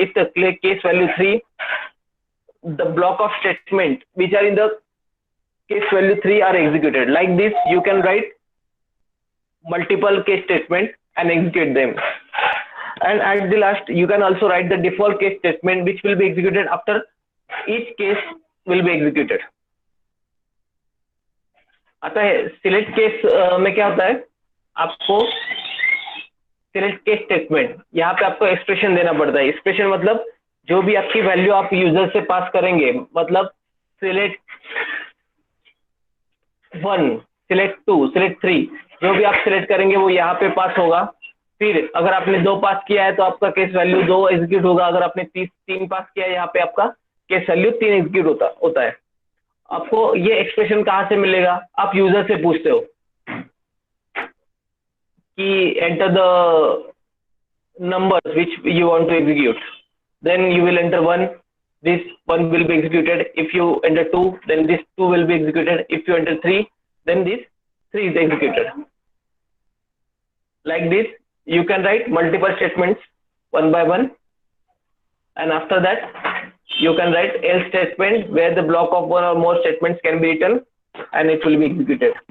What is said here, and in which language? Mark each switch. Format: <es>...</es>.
<en>If the case value 3, the block of statement which are in the case value 3 are executed. Like this, you can write multiple case statements and execute them. And at the last, you can also write the default case statement which will be executed after each case will be executed.</en> <hi>आता है select case में क्या होता है? आपको select case statement, यहाँ पे आपको एक्सप्रेशन देना पड़ता है. एक्सप्रेशन मतलब जो भी आपकी वैल्यू आप यूजर से पास करेंगे, मतलब सिलेक्ट 1, सिलेक्ट 2, सिलेक्ट 3, जो भी आप सिलेक्ट करेंगे वो यहाँ पे पास होगा. फिर अगर आपने 2 पास किया है तो आपका केस वैल्यू 2 एग्जीक्यूट होगा. अगर आपने 3 पास किया है, यहाँ पे आपका केस वैल्यू 3 एग्जीक्यूट होता है. आपको ये एक्सप्रेशन कहाँ से मिलेगा? आप यूजर से पूछते हो कि</hi> <en>Enter the numbers which you want to execute. Then you will enter 1, this 1 will be executed. If you enter 2, then this 2 will be executed. If you enter 3, then this 3 is executed. Like this, you can write multiple statements one by one, and after that you can write else statement where the block of one or more statements can be written and it will be executed.</en>